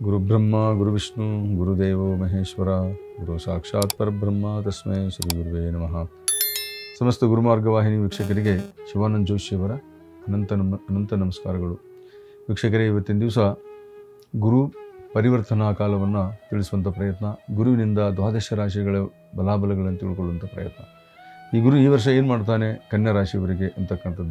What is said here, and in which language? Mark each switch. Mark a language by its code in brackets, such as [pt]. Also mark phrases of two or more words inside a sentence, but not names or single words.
[sa] ಗುರುಬ್ರಹ್ಮ ಗುರುವಿಷ್ಣು ಗುರುದೇವೋ ಮಹೇಶ್ವರ ಗುರು ಸಾಕ್ಷಾತ್ ಪರಬ್ರಹ್ಮ ತಸ್ಮೈ ಶ್ರೀ ಗುರುವೇ ನಮಃ. [kn] ಸಮಸ್ತ ಗುರುಮಾರ್ಗವಾಹಿನಿ ವೀಕ್ಷಕರಿಗೆ ಶಿವಾನಂದ ಜೋಶಿಯವರ ಅನಂತ ನಮಸ್ಕಾರಗಳು. ವೀಕ್ಷಕರೇ, ಇವತ್ತಿನ ದಿವಸ ಗುರು ಪರಿವರ್ತನಾ ಕಾಲವನ್ನು ತಿಳಿಸುವಂಥ ಪ್ರಯತ್ನ, ಗುರುವಿನಿಂದ ದ್ವಾದಶ ರಾಶಿಗಳ ಬಲಾಬಲಗಳನ್ನು ತಿಳ್ಕೊಳ್ಳುವಂಥ ಪ್ರಯತ್ನ. ಈ ಗುರು ಈ ವರ್ಷ ಏನು ಮಾಡ್ತಾನೆ ಕನ್ಯಾ ರಾಶಿಯವರಿಗೆ ಅಂತಕ್ಕಂಥದ್ದು.